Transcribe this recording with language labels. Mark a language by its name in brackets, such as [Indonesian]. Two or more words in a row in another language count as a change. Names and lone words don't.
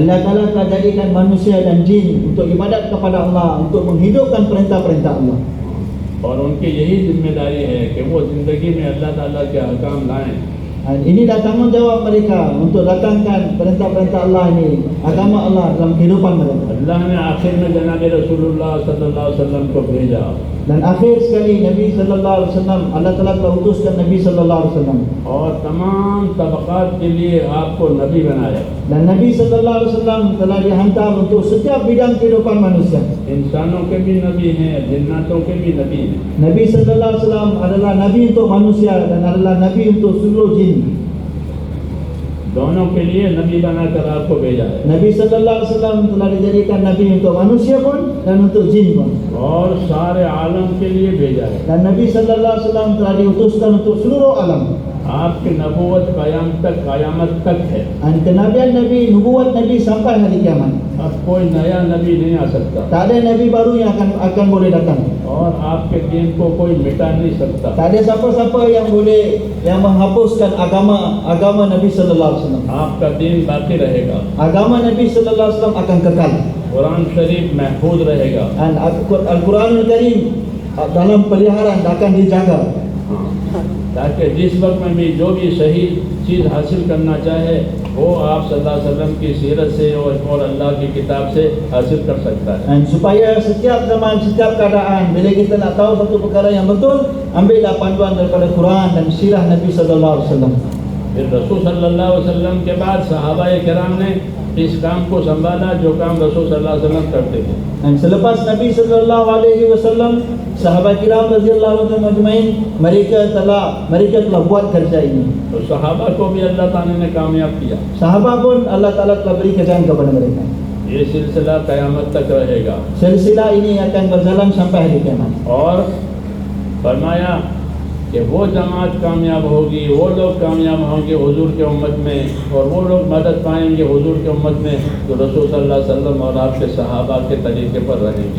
[Malay] Allah Taala telah jadikan manusia dan jin untuk ibadat kepada Allah, untuk menghidupkan perintah-perintah Allah. [Urdu] اور ان کی یہی ذمہ داری ہے کہ وہ زندگی میں اللہ تعالیٰ کے احکام لائیں. [Malay] Dan inilah tanggungjawab mereka untuk datangkan perintah-perintah Allah ini, agama Allah dalam kehidupan mereka. [Urdu] اللہ نے آخر میں جناب رسول اللہ [Arabic] صلى الله عليه وسلم [Urdu] کو بھیجا, [Malay] Dan akhir sekali Nabi [Arabic] صلى الله عليه وسلم, [Malay] Allah Taala telah utuskan Nabi [Arabic] صلى الله عليه وسلم. [Urdu] اور تمام طبقات کے لیے آپ کو نبی بنایا. [Malay] Dan Nabi [Arabic] صلى الله عليه وسلم [Malay] telah dihantar untuk setiap bidang kehidupan manusia. [Urdu] انسانوں کے بھی نبی ہیں، جنات کے بھی نبی ہیں. [Malay] Nabi [Arabic] صلى الله عليه وسلم [Malay] adalah nabi untuk manusia dan adalah nabi untuk seluruh jin. [Urdu] دونوں کے لیے نبی بنا کر آپ کو بھیجا ہے. [Malay] Nabi [Arabic] صلى الله عليه وسلم [Malay] telah dijadikan nabi untuk manusia pun dan untuk jin pun. [Urdu] اور سارے عالم کے لیے بھیجا ہے. [Malay] Dan Nabi [Arabic] صلى الله عليه وسلم [Malay] telah diutuskan untuk seluruh alam. [Urdu] آپ کی نبوت قیامت تک ہے. [Malay] Dan kenabian Nabi, nubuat Nabi sampai hari kiamat. [Urdu] اب کوئی نیا نبی نہیں آ سکتا [Malay] Tak ada Nabi baru yang akan boleh datang. [Urdu] اور آپ کے دین کو کوئی مٹا نہیں سکتا. [Malay] Tak ada siapa-siapa yang menghapuskan agama Nabi [Arabic] صلى الله عليه وسلم. [Urdu] آپ کا دین باقی رہے گا, [Malay] Agama Nabi [Arabic] صلى الله عليه وسلم [Malay] akan kekal. [Urdu] قرآن شریف محفوظ رہے گا. [Malay] Dan Al-Quranul Karim dalam peliharaan akan dijaga. [Urdu] ہاں، تاکہ جس وقت میں بھی جو بھی صحیح چیز حاصل کرنا چاہے وہ آپ [Arabic] صلى الله عليه وسلم [Urdu] کی سیرت سے اور اللہ کی کتاب سے حاصل کر سکتا ہے. [Malay] Dan supaya setiap zaman, setiap keadaan, bila kita nak tahu satu perkara yang betul, ambillah panduan daripada Quran dan sirah Nabi [Arabic] صلى الله عليه وسلم. [Urdu] پھر رسول [Arabic] صلى الله عليه وسلم [Urdu] کے بعد صحابۂ کرام نے اس کام کو سنبھالا جو کام رسول [Arabic] صلى الله عليه وسلم [Urdu] کرتے تھے. [Malay] Dan selepas Nabi [Arabic] صلى الله عليه وسلم, [Malay] sahabat kiram [Arabic] رضي الله عنهم أجمعين, [Malay] mereka telah buat kerja ini. [Urdu] تو صحابہ کو بھی اللہ تعالیٰ نے کامیاب کیا. [Malay] Sahabat pun Allah Taala telah beri kejayaan kepada mereka. [Urdu] یہ سلسلہ قیامت تک رہے گا. [Malay] Silsilah ini akan berjalan sampai hari kiamat. [Urdu] اور فرمایا کہ وہ جماعت کامیاب ہوگی، وہ لوگ کامیاب ہوں گے حضور کے امت میں، اور وہ لوگ مدد پائیں گے حضور کے امت میں جو رسول [Arabic] صلى الله عليه وسلم [Urdu] اور آپ کے صحابہ کے طریقے پر رہیں گے.